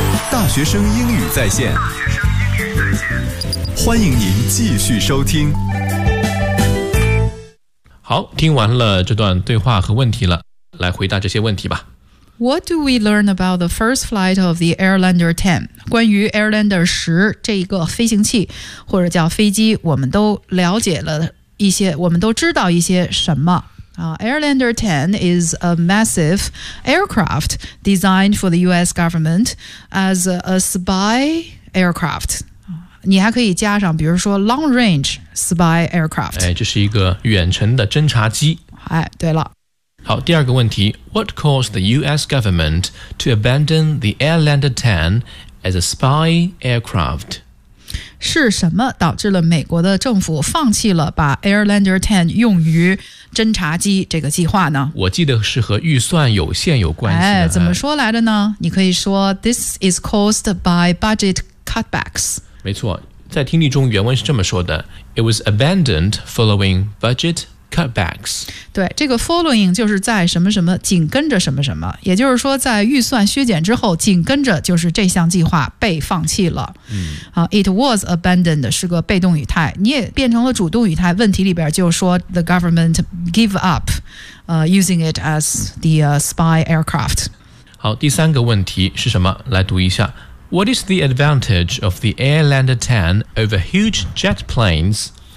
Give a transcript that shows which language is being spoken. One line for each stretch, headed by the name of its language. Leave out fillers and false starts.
Chinese: 大学生英语在线，欢迎您继续收听。好，听完了这段对话和问题了，来回答这些问题吧。
English: What do we learn about the first flight of the Airlander 10?
Chinese: 关于 Airlander 10这个飞行器或者叫飞机，我们都了解了一些，我们都知道一些什么。
English: Airlander 10 is a massive aircraft designed for the US government as a spy aircraft.
Chinese: 你还可以加上比如说
English: long range spy aircraft.
Chinese: 哎，这是一个远程的侦察机。哎，对了。好，第二个问题，
English: What caused the US government to abandon the Airlander 10 as a spy aircraft?
Chinese: 是什么导致了美国的政府放弃了把 Airlander 10用于侦察机这个计划呢？我记得是和预算有限有关系。哎，怎么说来的呢？你可以说
English: This is caused by budget cutbacks.
Chinese: 没错，在听力中原文是这么说的，
English: It was abandoned following budget cutbacks.
Chinese: 对，这个 following 就是在什么什么紧跟着什么什么，也就是说在预算削减之后紧跟着就是这项计划被放弃了。
English: It was abandoned
Chinese: 是个被动语态，你也变成了主动语态，问题里边就是说
English: the government give up using it as the spy aircraft.
Chinese: 好，第三个问题是什么，来读一下。
English: What is the advantage of the Airlander 10 over huge jet planes?